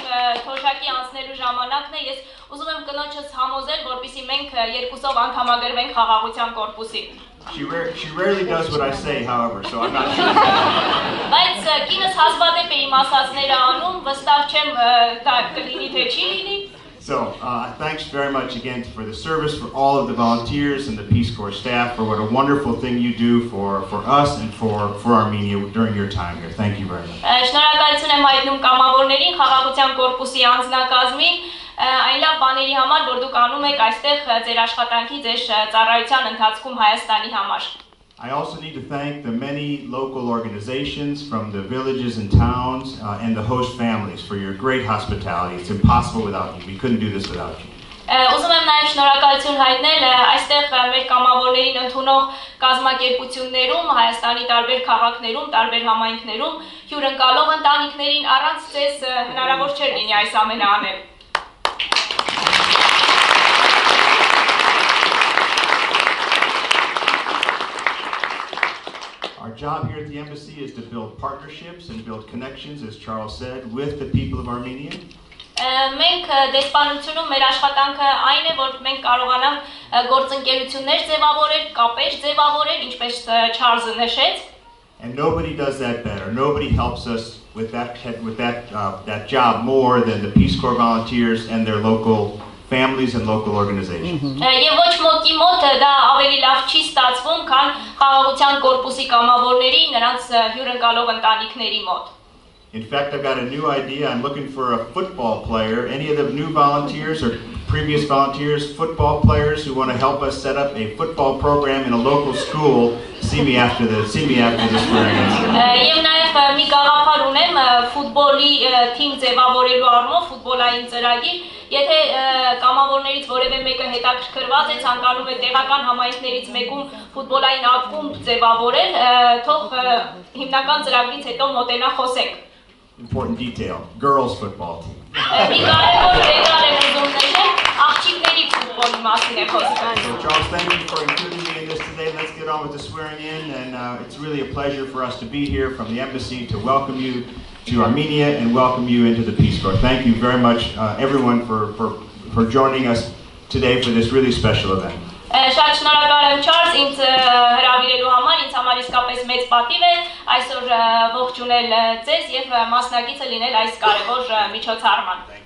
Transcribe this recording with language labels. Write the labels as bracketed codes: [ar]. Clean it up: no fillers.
[hy] Ես ուզում եմ կնոջս համոզել, որպեսզի մենք երկուսով անդամագրվենք խաղաղության կորպուսի։ [en] She rarely does what I say, however, so I'm not sure. [hy] Բայց կինս հազվադեպ է իմ ասածները անում, վստահ չեմ դա կլինի թե չի լինի։ [en] So, thanks very much again for the service, for all of the volunteers and the Peace Corps staff, for what a wonderful thing you do for us and for Armenia during your time here. Thank you very much. [hy] Շնորհակալություն եմ հայտնում կամավորներին, խաղաղության կորպուսի անձնակազմին, այն լավ բաների համար, որ դուք անում եք այստեղ ձեր աշխատանքի, ձեր ծառայության ընթացքում Հայաստանի համար։ [en] I also need to thank the many local organizations from the villages and towns and the host families for your great hospitality. It's impossible without you. We couldn't do this without you. [hy] Ուզում եմ նաև շնորհակալություն հայտնել այստեղ մեր կամավորներին ընդունող կազմակերպություններում, Հայաստանի տարբեր քաղաքներում, տարբեր համայնքներում հյուրընկալող ընտանիքներին առանց ձեզ հնարավոր չէր լինի այս ամենը անել։ [en] Our job here at the embassy is to build partnerships and build connections, as Charles said, with the people of Armenia. [hy] Մենք դեսպանությունում մեր աշխատանքը այն է, որ մենք կարողանանք գործընկերություններ ձևավորել, կապեր ձևավորել, ինչպես Չարլզը նշեց։ [en] And nobody does that better. Nobody helps us with that job more than the Peace Corps volunteers and their local families and local organizations. [hy] Եվ ոչ մոկի մոտ դա ավելի լավ չի ստացվում, քան խաղաղության կորպուսի կամավորների, նրանց հյուրընկալող ընտանիքների մոտ։ [en] In fact, I've got a new idea. I'm looking for a football player. Any of the new volunteers or previous volunteers, football players who want to help us set up a football program in a local school, see me after this swearing. [hy] Եվ նաև մի գաղափար ունեմ ֆուտբոլի թիմ ձևավորելու առումով, ֆուտբոլային ծրագիր, եթե կամավորներից որևէ մեկը հետաքրքրված է, ցանկանում է տեղական համայնքներից մեկում ֆուտբոլային ակումբ ձևավորել, թող հիմնական ծրագրից հետո մոտենա խոսենք։ [en] Important detail, girls football team. [hy] Մի կարևոր դետալ եմ ուզում նշել, աղջիկների ֆուտբոլի մասին է խոսքը։ [en] So Charles, thank you for including me in this today. Let's get on with the swearing in, and it's really a pleasure for us to be here from the embassy to welcome you to Armenia and welcome you into the Peace Corps. Thank you very much, everyone, for joining us today for this really special event. [hy] Շատ շնորհակալ եմ Չարլզ ինձ հրավիրելու համար, ինձ համար իսկապես մեծ պատիվ է այսօր ողջունել ձեզ եւ մասնակիցը լինել այս կարևոր միջոցառման։